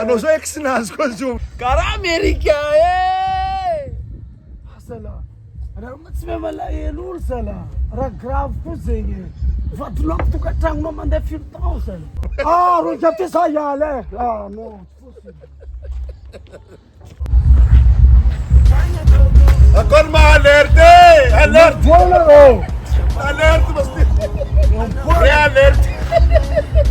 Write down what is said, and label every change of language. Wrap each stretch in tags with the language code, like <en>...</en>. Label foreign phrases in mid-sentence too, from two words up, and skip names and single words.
<mg>Anao zao ex-nazy koa zao. Karaha Américain. Asala. Anareo tsy mahay malahelo olo sala. Raha grave koa zegny. Vadinao tokantragnonao mandeha firy tao sala. Rô ngiahy ty za hiala. Non, tsy possible.</mg> <fr>Encore ma alerte! Alerte! Voilà, Alerte! Alerte!</fr>